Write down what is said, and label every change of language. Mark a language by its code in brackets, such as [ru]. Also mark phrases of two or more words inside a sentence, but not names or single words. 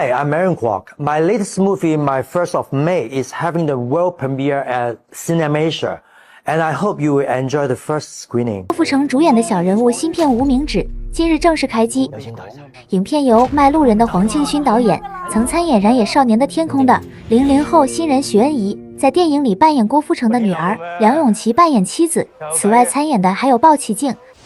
[en] Hi, I'm Aaron Kwok. My latest movie, My First of May, is having the world premiere at Cinemasia, and I hope you will enjoy the first screening. [zh] 郭富城主演的小人物新片《无名指》今日正式开机。影片由卖路人的黄庆勋导演，曾参演《燃野少年的天空》的00后新人徐恩怡，在電影里扮演郭富城的女兒，梁咏琪扮演妻子。此外參演的還有鮑起靜。